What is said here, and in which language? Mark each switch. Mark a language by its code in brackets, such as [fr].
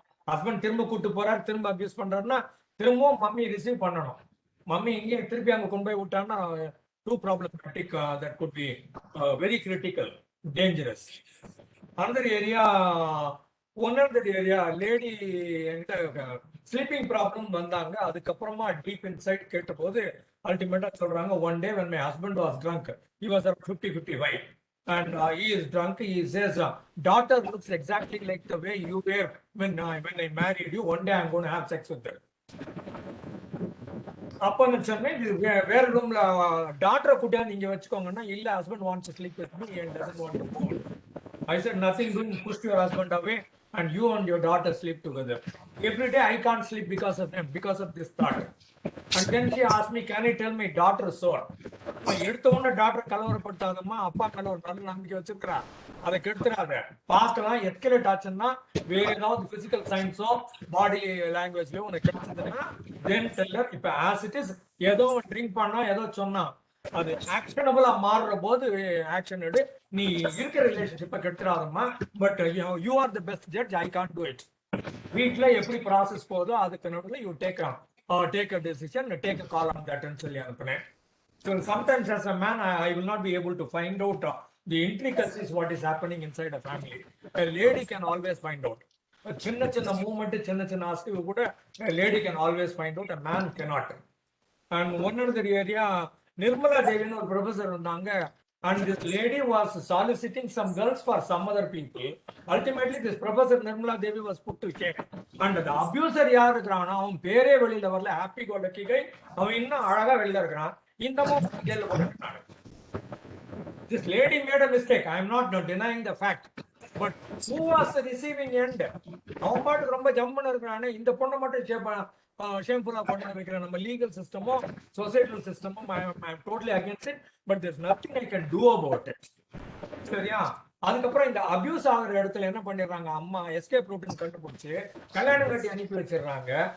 [ta] Husband திரும்ப கூட்டு போறாரு, திரும்ப அபியூஸ் பண்றாருன்னா திரும்பவும் மம்மி ரிசீவ் பண்ணணும். மம்மி இங்கே திருப்பி அங்கே கொண்டு போய் விட்டாங்கன்னா two problematic. [en] That could be very critical, dangerous. Another area, another area, lady என்கிட்ட sleeping problem வந்தாங்க. [ta] அதுக்கப்புறமா டீப் இன்சைட் கேட்ட போது அல்டிமேட்டா சொல்றாங்க, [en] One day when my husband was drunk, he was at 50-55 and he is drunk. He says, daughter looks exactly like the way you were when I married you. One day I'm going to have sex with her. [ta] அப்ப நான் சொன்னேன், வேற ரூம்ல டாக்டரை கூட்டியாந்து இங்க வச்சுக்கோங்கன்னா, இல்ல [en] Husband wants to sleep with me and doesn't want to go. I said, nothing doing, push your husband away and you and your daughter sleep together. Every day I can't sleep because of him, because of this thought. And then she asked me, can you tell my daughter so? [ta] எடுத்த உடனே doctor கலவரப்படுத்தாதம்மா, அப்பா மேல ஒரு நல்ல நம்பிக்கை வச்சிருக்கிறா, அதை கெடுத்துறாத. பார்க்கலாம், escalate ஆச்சுன்னா வேற ஏதாவது பிசிக்கல் சயின்ஸோ பாடி லாங்குவேஜ்லயோ உனக்கு கிடைச்சதுன்னா தென் டெல்லர். இப்ப [en] as it is, [ta] ஏதோ ட்ரிங்க் பண்ணா ஏதோ சொன்னா அது ஆக்ஷனபிளா மாறுற போது ஆக்ஷன் எடு. நீ இருக்கிற ரிலேஷன்ஷிப்பை கெடுத்துறாதம்மா. [en] But you are the best judge, I can't do it. [ta] வீட்டுல எப்படி ப்ராசஸ் போதோ அதுக்கு நடுவில் [en] you take a decision, take a call on that [ta] ன்னு சொல்லி அனுப்புனேன். [en] So sometimes as a man, I will not be able to find out the intricacies what is happening inside a family. A lady can always find out. [ta] சின்ன சின்ன movement, சின்ன சின்ன அசைவு கூட [en] a lady can always find out, a man cannot. And one other area, [ta] Nirmala தேவின்னு ஒரு professor இருந்தாங்க. [en] And this lady was soliciting some girls for some other people. Ultimately, this professor Nirmala Devi was put to shame. And the abuser [ta] யார் இருக்கிறானா, அவன் பேரே வெளியில வரல. Happy கோ lucky கை, அவன் இன்னும் அழகா வெளியில இருக்கிறான். இந்த மாதிரி ஜெயில போட்டுட்டாங்க. [en] This lady made a mistake. I am not denying the fact. But who was the receiving end? [ta] அவன் பாட்டுக்கு ரொம்ப ஜம்முன்னு இருக்கிறானே, இந்த பொண்ணை மட்டும் ஷேம்ஃபுல்லா பண்ண வைக்கிற நம்ம legal சிஸ்டமோ societal சிஸ்டமோ [en] I am totally against it. But there's nothing I can do about it. [ta] சரியா? அதுக்கப்புறம் இந்த அபியூஸ் ஆகிற இடத்துல என்ன பண்ணிடுறாங்க, அம்மா எஸ்கேப் ரூட்னு கண்டுபிடிச்சு கல்யாணம் கட்டி அனுப்பி வச்சிடுறாங்க.